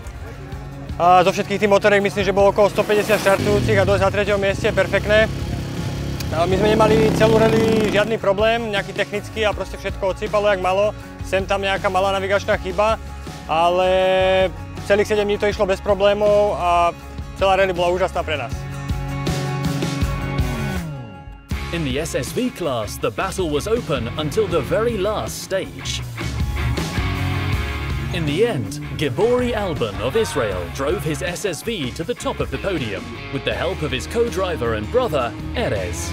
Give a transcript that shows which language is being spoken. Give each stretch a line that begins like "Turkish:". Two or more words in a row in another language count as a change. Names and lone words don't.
Slovak: Zo všetkých tých motoriek myslím, že bolo okolo 150 štartujúcich a dojsť na 3. mieste, perfektné. My sme nemali celú rally žiadny problém, nejaký technický, a proste všetko odsýpalo jak malo. Sem tam nejaká malá navigačná chyba, ale celých 7 dní to išlo bez problémov a celá rally bola úžasná pre nás.
English: In the SSV class, the battle was open until the very last stage. In the end, Gibori Alban of Israel drove his SSV to the top of the podium with the help of his co-driver and brother, Erez.